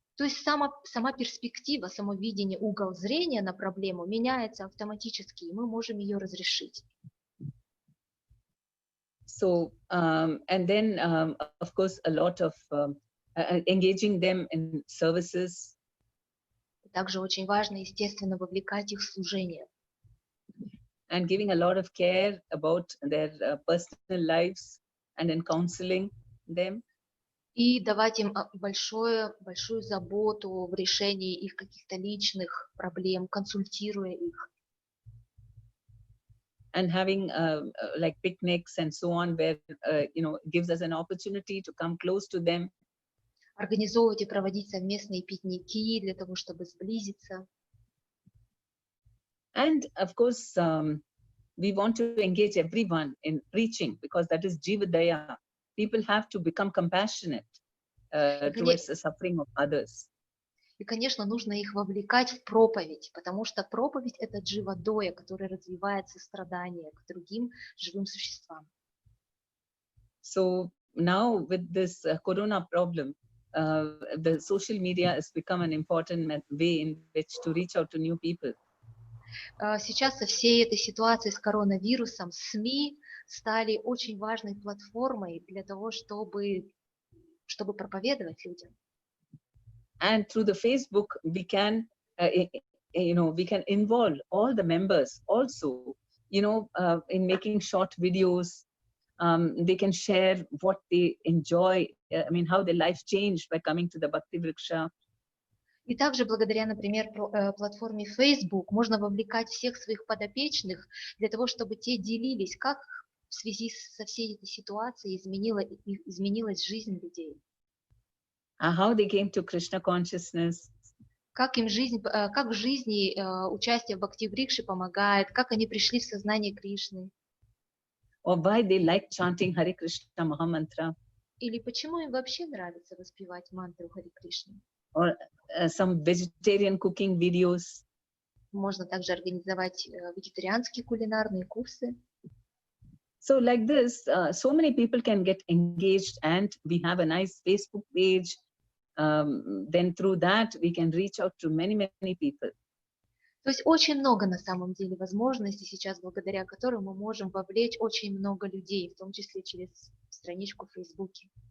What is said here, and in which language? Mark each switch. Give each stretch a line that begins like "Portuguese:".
Russian: То есть сама перспектива, само видение, угол зрения на проблему меняется автоматически, и мы можем ее разрешить.
English: So, and then, of course, a lot of engaging them in services.
Russian: Также очень важно, естественно, вовлекать их в служение.
English: And giving a lot of care about their personal lives, and in counseling them.
Russian: И давать им большую заботу в решении их каких-то личных проблем, консультируя их.
English: And having like picnics and so on, where gives us an opportunity to come close to them.
Russian: Организовывать и проводить совместные пикники для того, чтобы сблизиться.
English: And of course, we want to engage everyone in preaching, because that is Jivadaya. People have to become compassionate towards the suffering of others.
Russian: И, конечно, нужно их вовлекать в проповедь, потому что проповедь – это дживадоя, который развивает сострадание к другим живым существам.
English: So now with this corona problem, the social media has become an important way in which to reach out to new people.
Russian: Сейчас со всей этой ситуацией с коронавирусом СМИ стали очень важной платформой для того, чтобы проповедовать людям.
English: And through the Facebook, we can, we can involve all the members also, in making short videos. They can share what they enjoy, how their life changed by coming to the Bhakti Vriksha.
Russian: И также благодаря, например, платформе Facebook можно вовлекать всех своих подопечных для того, чтобы те делились, как в связи со всей этой ситуацией изменилась жизнь людей.
English: How they came to Krishna consciousness.
Russian: Как в жизни участие в Бхакти Врикше помогает, как они пришли в сознание Кришны.
English: Or why they like chanting Hare Krishna Mahamantra.
Russian: Или почему им вообще нравится воспевать мантру Харе Кришны.
English: Or some vegetarian cooking videos.
Russian: Можно также организовать вегетарианские кулинарные курсы.
English: So like this, so many people can get engaged, and we have a nice Facebook page. Then through that, we can reach out to many, many people.
Russian: То есть очень много на самом деле возможностей сейчас, благодаря которым мы можем вовлечь очень много людей, в том числе через страничку в Фейсбуке.